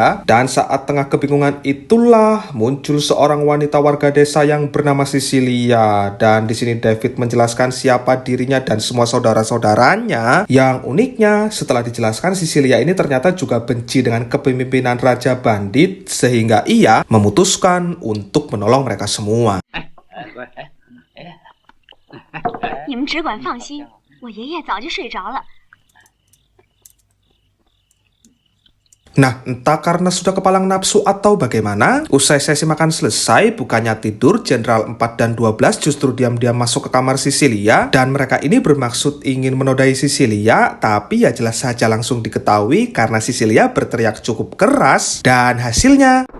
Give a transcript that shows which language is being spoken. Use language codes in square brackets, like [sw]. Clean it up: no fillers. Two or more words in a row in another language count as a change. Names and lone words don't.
[id] Dan saat tengah kebingungan itulah muncul seorang wanita warga desa yang bernama Cecilia, dan di sini David menjelaskan siapa dirinya dan semua saudara-saudaranya. Yang uniknya, setelah dijelaskan, Cecilia ini ternyata juga benci dengan kepemimpinan Raja Bandit, sehingga ia memutuskan untuk menolong mereka semua. [zh] 你们只管放心，我爷爷早就睡着了。 [id] Nah, entah karena sudah kepalang nafsu atau bagaimana, usai sesi makan selesai, bukannya tidur, Jenderal 4 dan 12 justru diam-diam masuk ke kamar Cecilia, dan mereka ini bermaksud ingin menodai Cecilia, tapi ya jelas saja langsung diketahui karena Cecilia berteriak cukup keras, dan hasilnya...